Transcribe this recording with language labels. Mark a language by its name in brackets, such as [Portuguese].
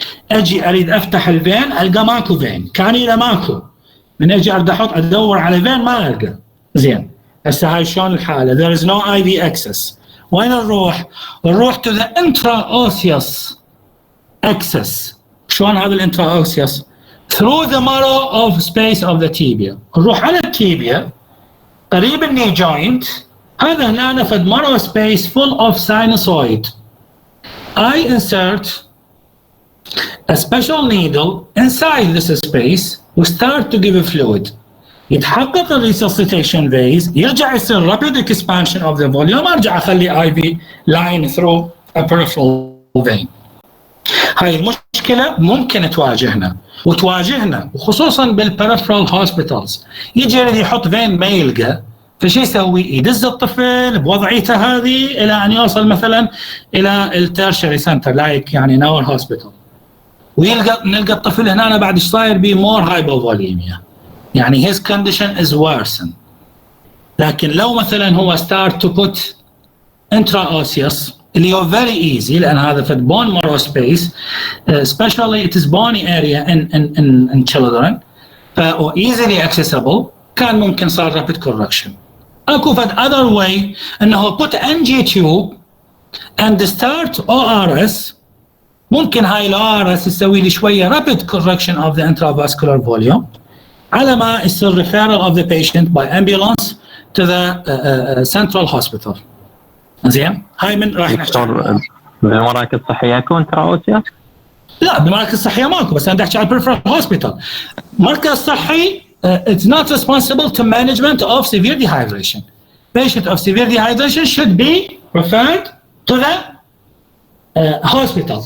[Arabic] اجي اريد افتح الفين القى ماكو فين، كانيلا ماكو، من اجي اريد احط ادور على فين ما القى زين. هسه هاي شلون الحاله؟ [English] there is no IV access. [Arabic] وين نروح؟ نروح [English] to the intraosseous access. [Arabic] شلون هذا الانتراوسيوس؟ [English] through the marrow of space of the tibia. [Arabic] نروح على التيبيا قريب الني جوينت، هذا هنا فد [English] marrow space full of sinusoid. I insert a special needle inside this space و start to give a fluid. [Arabic] يتحقق الريسوسيتيشن فيز، يرجع يصير [English] rapid expansion of the volume، [Arabic] ارجع اخلي [English] IV line through a peripheral vein. [Arabic] هاي المشكلة ممكن تواجهنا وتواجهنا وخصوصا بالبريفرال هوسبيتالز. يجي يريد يحط فين ما يلقى، فشي يسوي؟ يدز الطفل بوضعيته هذه الى ان يوصل مثلا الى التيرشري سنتر لايك يعني ناور هوسبيتال، نلقى الطفل هنا بعد ايش صاير بيه مور هايبوفوليميا، يعني [English] his condition is worsened. [Arabic] لكن لو مثلا هو [English] start to put intraosseous اللي هو very easy، لان هذا في bone marrow space especially it is bony area in children ف easily accessible، [Arabic] كان ممكن صار [English] rapid correction. [Arabic] اكو فد [English] other way انه put NG tube and start ORS، ممكن هاي ال ORS [Arabic] يسوي لي شويه [English] rapid correction of the intravascular volume [Arabic] على ما يصير [English] referral of the patient by ambulance to the central hospital. [Arabic] زين، هاي من راح نحكي بالمراكز الصحيه اكو انتراوسيوس؟ لا بالمراكز الصحيه ماكو، بس انا بدي احكي على البريفرال هوسبيتال. مركز صحي [English] it's not responsible to management of severe dehydration. Patient of severe dehydration should be referred to the hospital.